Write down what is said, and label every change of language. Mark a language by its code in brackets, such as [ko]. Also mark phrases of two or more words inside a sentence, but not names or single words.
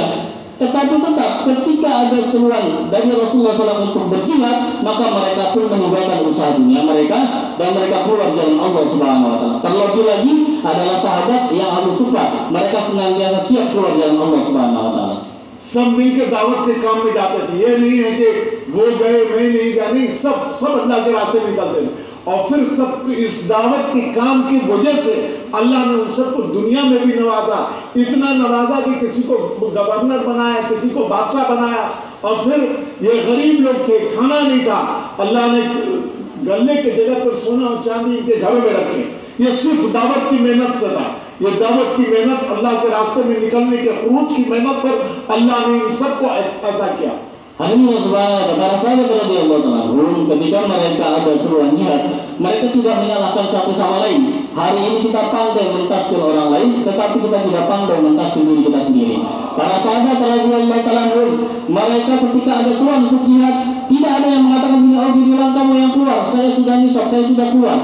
[id] Tetapi tetap ketika ada seruan dari Rasulullah SAW untuk berjihad, maka mereka pun meninggalkan usaha dunia mereka dan mereka keluar jalan [ar] الله سبحانه وتعالى. [id] Terlebih lagi adalah sahabat yang Abu Sufyan, mereka senantiasa siap keluar jalan [ar] الله سبحانه وتعالى. [hi] सब मिलकर दावत के काम में जाते थे। ये नहीं है कि वो गए मैं नहीं गया, नहीं, सब अल्लाह के रास्ते में निकलते थे। और फिर सब इस दावत के काम की वजह से अल्लाह ने उन सबको दुनिया में भी नवाजा, इतना नवाजा कि किसी को गवर्नर बनाया, किसी को बादशाह बनाया। और फिर ये गरीब लोग थे, खाना नहीं था, अल्लाह ने गले के जगह पर सोना और चांदी इनके घरों में रखे। ये सिर्फ दावत की मेहनत से था। ये दावत की मेहनत, अल्लाह के रास्ते में निकलने के खुरूज की मेहनत पर अल्लाह ने इन सबको ऐसा किया। [id] Hari ini subhanallah, para sahabat [ar] رضي الله عنهم [id] ketika mereka ada seruan jihad, mereka tidak menyalahkan satu sama lain. Hari ini kita pandai mentasbih orang lain, tetapi kita tidak pandai mentasbih diri kita sendiri. Para sahabat [ar] رضي الله عنهم, [id] mereka ketika ada seruan untuk jihad, tidak ada yang mengatakan begini, oh bilang kamu yang keluar, saya sudah nisab, saya sudah keluar.